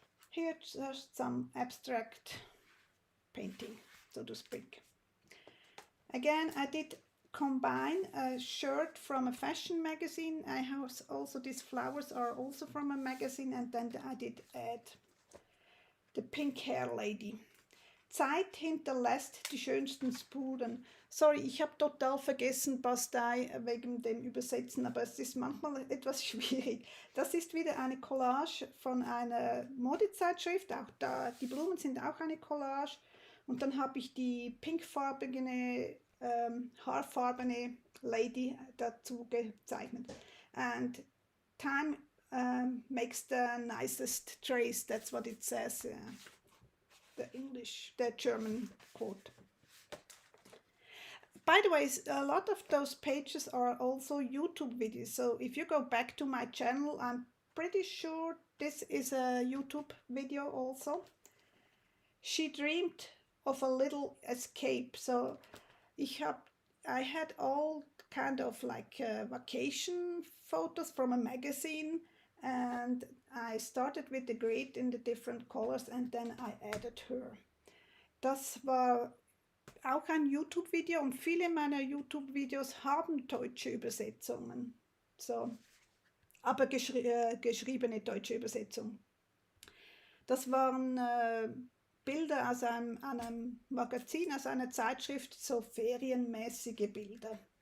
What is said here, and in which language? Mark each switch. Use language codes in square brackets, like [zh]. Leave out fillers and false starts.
[en] Here's just some abstract painting, so to speak. Again, I did combine a shirt from a fashion magazine. I have also, these flowers are also from a magazine, and then I did add the pink hair lady. [de] Zeit hinterlässt die schönsten Spuren. Sorry, ich habe total vergessen, Bastei wegen dem Übersetzen, aber es ist manchmal etwas schwierig. Das ist wieder eine Collage von einer Modezeitschrift, auch da, die Blumen sind auch eine Collage. Und dann habe ich die pinkfarbene, haarfarbene Lady dazu gezeichnet. [en] And time makes the nicest trace, that's what it says. The German quote. By the way, a lot of those pages are also YouTube videos. So if you go back to my channel, I'm pretty sure this is a YouTube video also. She dreamed of a little escape. So I had all kind of like vacation photos from a magazine, and I started with the grid in the different colors and then I added her. [de] Das war auch ein YouTube-Video und viele meiner YouTube-Videos haben deutsche Übersetzungen. So, aber geschriebene deutsche Übersetzung. Das waren Bilder aus einem Magazin, aus einer Zeitschrift, so ferienmäßige Bilder.